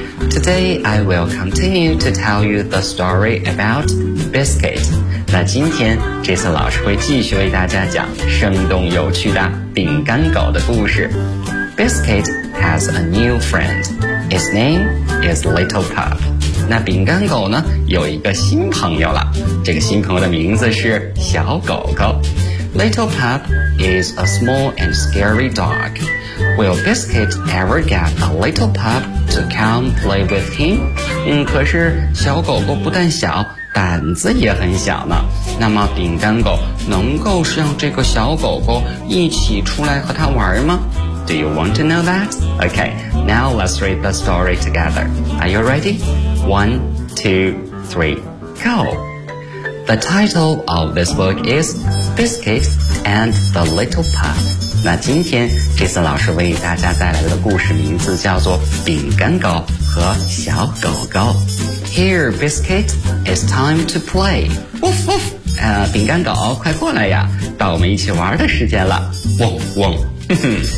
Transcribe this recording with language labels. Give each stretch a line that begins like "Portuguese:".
English: Today I will continue to tell you the story about Biscuit.
Chinese: 那今天 Jason 老师会继续为大家讲生动有趣的饼干狗的故事。
English: Biscuit has a new friend. His name is Little Pup.
Chinese: 那饼干狗呢有一个新朋友了，这个新朋友的名字是小狗狗。
English: Little Pup is a small and scary dog. Will Biscuit ever get a little pup to come play with him?
Chinese: 可是小狗狗不但小，胆子也很小呢，那么饼干狗能够让这个小狗狗一起出来和它玩吗？
English: Do you want to know that? Okay, now let's read the story together. Are you ready? 1, 2, 3, go! The title of this book is Biscuit and the Little Pup.
Chinese: 那今天 Jason 老师为大家带来的故事名字叫做饼干狗和小狗狗。
English: Here, Biscuit, it's time to play. Woof, woof!
Chinese: 饼干狗快过来呀，到我们一起玩的时间了。汪汪，哼哼。